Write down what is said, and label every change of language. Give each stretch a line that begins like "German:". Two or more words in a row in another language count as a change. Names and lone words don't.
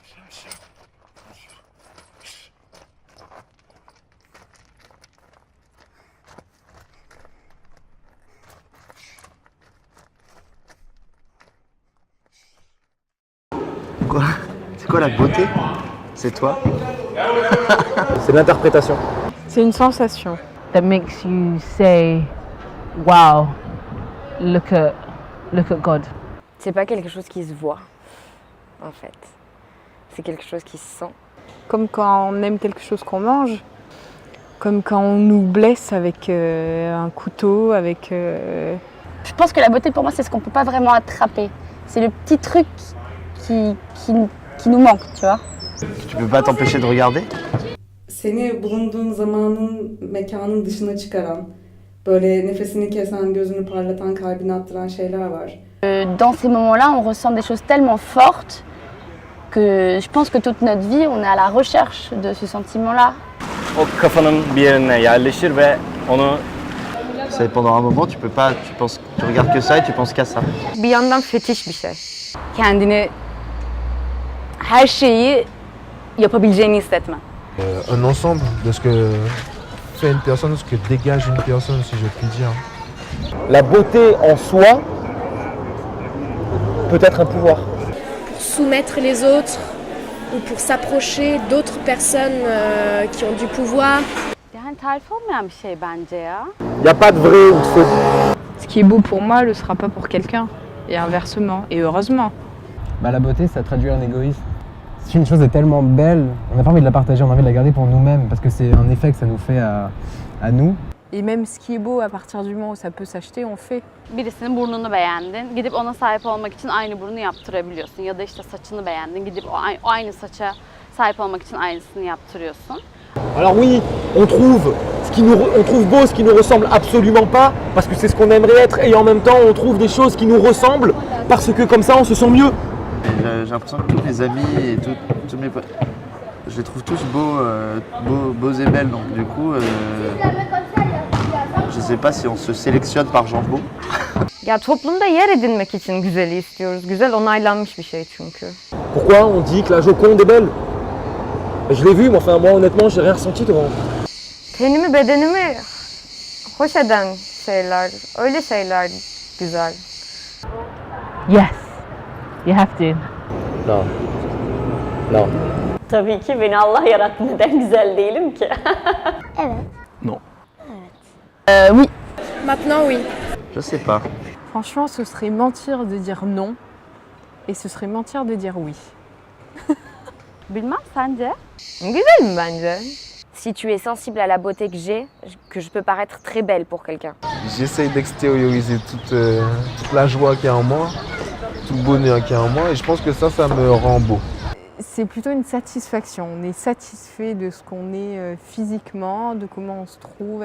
French: Quoi? C'est quoi la beauté? C'est toi? C'est l'interprétation. C'est une sensation.
English: That makes you say, wow, look at God.
French: C'est pas quelque chose qui se voit, en fait. C'est quelque chose qui se sent. Comme quand on aime quelque chose qu'on mange. Comme quand on nous blesse avec un couteau, avec... Je pense que la beauté pour moi c'est ce qu'on peut pas vraiment attraper. C'est le petit truc qui nous manque, tu vois. Tu peux pas t'empêcher de regarder?
Turkish: Seni bulunduğun zamanın, mekanın dışına çıkaran, böyle nefesini kesen, gözünü parlatan, kalbini attıran şeyler var.
French: Dans ces moments-là, on ressent des choses tellement fortes que je pense que toute notre vie, on est à la recherche de ce sentiment-là.
Turkish: O kafanın bir yerine yerleşir ve onu
French: C'est pendant un moment, tu peux pas, tu regardes que ça et tu penses qu'à ça.
Turkish: Bir yandan fetiş bir şey. Kendini her şeyi yapabileceğini hissetmen.
French: Un ensemble de ce que fait une personne, ce que dégage une personne, si je puis dire. la beauté en soi peut être un pouvoir. Pour soumettre les autres ou pour s'approcher d'autres personnes qui ont du pouvoir.
Turkish: Yani tarif olmayan bir şey bence ya.
French: Il n'y a pas de vrai ou de faux. Ce qui est beau pour moi ne le sera pas pour quelqu'un. Et inversement. Et heureusement. La beauté, ça traduit un égoïsme. Si une chose est tellement belle, on n'a pas envie de la partager, on a envie de la garder pour nous-mêmes parce que c'est un effet que ça nous fait à nous. Et même ce qui est beau, à partir du moment où ça peut s'acheter, on fait.
Turkish: Birisinin burnunu beğendin, gidip ona sahip olmak için aynı burnu yaptırabiliyorsun. Ya da işte saçını beğendin, gidip o aynı saça sahip olmak için aynısını yaptırıyorsun.
French: Alors oui, on trouve beau ce qui nous ressemble absolument pas parce que c'est ce qu'on aimerait être et en même temps on trouve des choses qui nous ressemblent parce que comme ça on se sent mieux. J'ai l'impression que tous mes amis et tous mes potes, je les trouve tous beaux et belles. Donc du coup, je sais pas si on se sélectionne par genre beau.
Turkish: Ya toplumda yer edinmek için güzeli istiyoruz. Güzel onaylanmış bir şey çünkü.
French: Pourquoi on dit que la Joconde est belle? Je l'ai vu, mais enfin moi honnêtement j'ai rien ressenti devant.
Turkish: Tenimi bedenimi hoş eden şeyler, öyle şeyler güzel.
English: Yes, you have to.
French: Non. Non.
Turkish: Tabii ki beni Allah yarattı. Neden güzel değilim ki? Evet.
French: Non. Oui. Maintenant oui. Je sais pas. Franchement, ce serait mentir de dire non. Et ce serait mentir de dire oui.
Turkish: Bilmem sence? Güzelim bence.
French: Si tu es sensible à la beauté que je peux paraître très belle pour quelqu'un. J'essaye d'extérioriser toute la joie qu'il y a en moi, tout le bonheur qu'il y a en moi, et je pense que ça me rend beau. C'est plutôt une satisfaction. On est satisfait de ce qu'on est physiquement, de comment on se trouve.